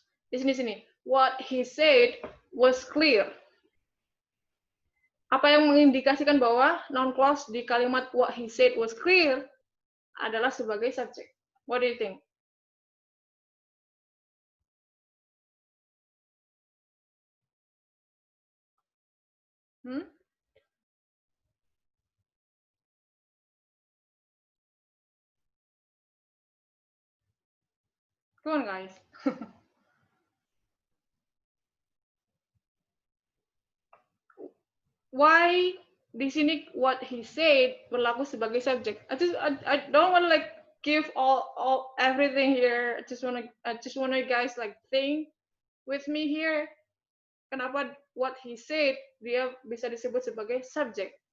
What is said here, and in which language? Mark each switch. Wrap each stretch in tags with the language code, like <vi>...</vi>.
<id>Di sini,</id> <en>what he said was clear.</en> <id>Apa yang mengindikasikan bahwa noun clause di kalimat</id> <en>what he said was clear</en> <id>adalah sebagai subjek?</id> <en>What do you think? Come on, guys. Why</en> <id>di sini</id> <en>what he said</en> <id>berlaku sebagai subjek?</id> <en>I don't want to give all everything here. I just want you guys think with me here.</en> <id>Kenapa</id> <en>what he said</en> <id>dia bisa disebut sebagai subjek?</id>